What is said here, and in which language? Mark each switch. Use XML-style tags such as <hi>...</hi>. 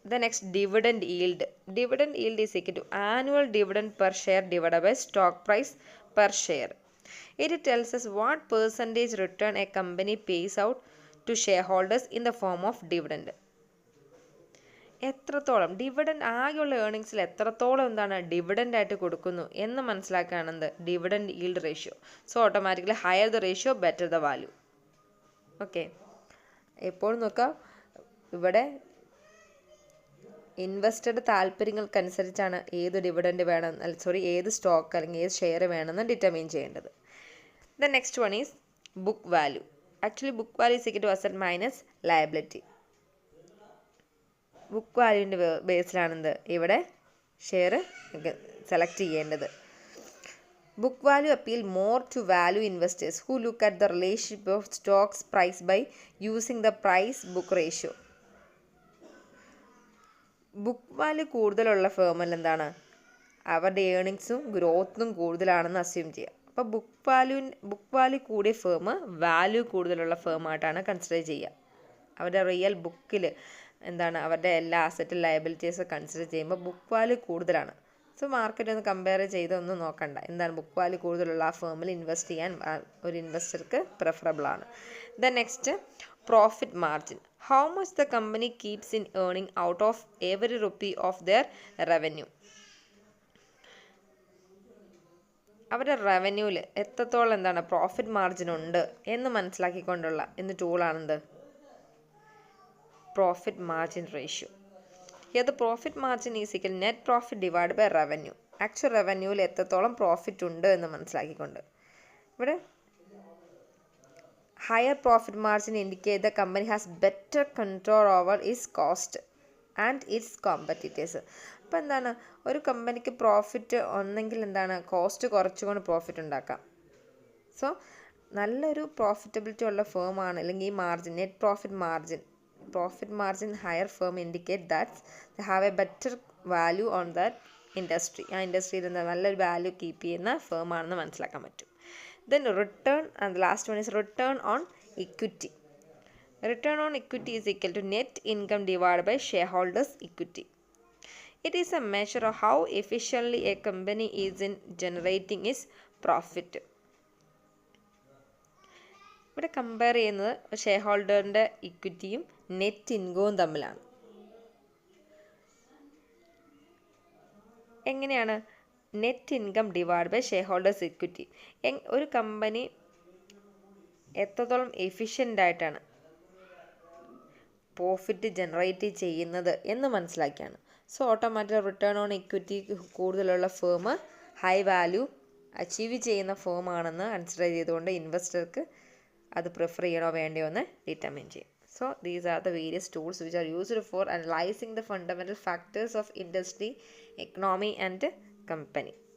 <en>The next, dividend yield. Dividend yield is equal to annual dividend per share divided by stock price per share. It tells us what percentage return a company pays out to shareholders in the form of dividend.</en> <ml>എത്രത്തോളം dividend ആകെയുള്ള ഏർണിങ്സിൽ എത്രത്തോളം എന്താണ് dividend ആയിട്ട് കൊടുക്കുന്നു എന്ന് മനസ്സിലാക്കുകയാണെന്ത് dividend yield ratio. So automatically</ml> <en>Higher the ratio better the value.</en> <ml>Okay, എപ്പോൾ നോക്കാം ഇവിടെ ഇൻവെസ്റ്ററുടെ താല്പര്യങ്ങൾക്കനുസരിച്ചാണ് ഏത് ഡിവിഡൻഡ് വേണം ഏത് സ്റ്റോക്ക് അല്ലെങ്കിൽ ഏത് ഷെയർ വേണമെന്ന് ഡിറ്റർമൈൻ ചെയ്യേണ്ടത്.</ml> <en>The next one is book value. Actually book value is equal to asset minus liability.</en> <ml>Book വാല്യൂവിൻ്റെ ബേസിലാണെന്ത് ഇവിടെ ഷെയർ സെലക്ട് ചെയ്യേണ്ടത്.</ml> <en>Book value appeal more to value investors who look at the relationship of stocks price by using the price book ratio.</en> <ml>Book value കൂടുതലുള്ള ഫേമിൽ എന്താണ് അവരുടെ ഏർണിങ്സും ഗ്രോത്തും കൂടുതലാണെന്ന് assume ചെയ്യുക. അപ്പോൾ book value കൂടിയ firm value കൂടുതലുള്ള ഫേമായിട്ടാണ് കൺസിഡർ ചെയ്യുക. അവരുടെ റിയൽ ബുക്കിൽ എന്താണ് അവരുടെ എല്ലാ അസറ്റും ലയബിലിറ്റീസും കൺസിഡർ ചെയ്യുമ്പോൾ ബുക്ക് വാല്യൂ കൂടുതലാണ്. സോ മാർക്കറ്റ് ഒന്ന് കമ്പയർ ചെയ്തൊന്നും നോക്കണ്ട, എന്താണ് ബുക്ക് വാല്യൂ കൂടുതലുള്ള ആ ഫേമിൽ ഇൻവെസ്റ്റ് ചെയ്യാൻ ഒരു ഇൻവെസ്റ്റർക്ക് പ്രിഫറബിൾ ആണ്.</ml> <en>The next, profit margin. How much the company keeps in earning out of every rupee of their revenue.</en> <ml>അവരുടെ റവന്യൂവിൽ എത്രത്തോളം എന്താണ് പ്രോഫിറ്റ് മാർജിൻ ഉണ്ട് എന്ന് മനസ്സിലാക്കിക്കൊണ്ടുള്ള ടൂളാണെന്ത് profit margin ratio.</ml> <en>Here the profit margin is equal net profit divided by revenue.</en> <ml>Actual റവന്യൂവിൽ എത്രത്തോളം profit ഉണ്ട് എന്ന് മനസ്സിലാക്കിക്കൊണ്ട് ഇവിടെ</ml> <en>Higher profit margin indicate the company has better control over its cost and its competitors.</en> <ml>അപ്പോൾ എന്താണ് ഒരു കമ്പനിക്ക് profit ഒന്നെങ്കിൽ എന്താണ് കോസ്റ്റ് കുറച്ചുകൊണ്ട് പ്രോഫിറ്റ് ഉണ്ടാക്കാം. സോ നല്ലൊരു പ്രോഫിറ്റബിലിറ്റി ഉള്ള ഫേമാണ് അല്ലെങ്കിൽ ഈ margin net</ml> <en>profit margin higher firm indicate that they have a better value on that industry.</en> <ml>ആ ഇൻഡസ്ട്രിയിൽ നല്ലൊരു വാല്യൂ കീപ്പ് ചെയ്യുന്ന ഫേം ആണെന്ന് മനസ്സിലാക്കാൻ പറ്റും.</ml> <en>Then return and the last one is return on equity. Return on equity is equal to net income divide by shareholders equity. It is a measure of how efficiently a company is in generating its profit.</en> <ml>ഇവിടെ compare ചെയ്യുന്നത് share ഹോൾഡറിൻ്റെ ഇക്വിറ്റിയും net ഇൻകവും തമ്മിലാണ്. എങ്ങനെയാണ് net income divide by share holders equity. ഒരു company എത്രത്തോളം efficient ആയിട്ടാണ് profit generate ചെയ്യുന്നത് എന്ന് മനസ്സിലാക്കിയാണ്. So automatic return on equity കൂടുതലുള്ള ഫേം ഹൈ വാല്യൂ അച്ചീവ് ചെയ്യുന്ന ഫേം ആണെന്ന് കൺസിഡർ ചെയ്തുകൊണ്ട് ഇൻവെസ്റ്റർക്ക് അത് പ്രിഫർ ചെയ്യണോ വേണ്ടയോ എന്ന് ഡിറ്റർമിൻ ചെയ്യും.</ml> <en>So these are the various tools which are used for analyzing the fundamental factors of industry, economy and company.</en>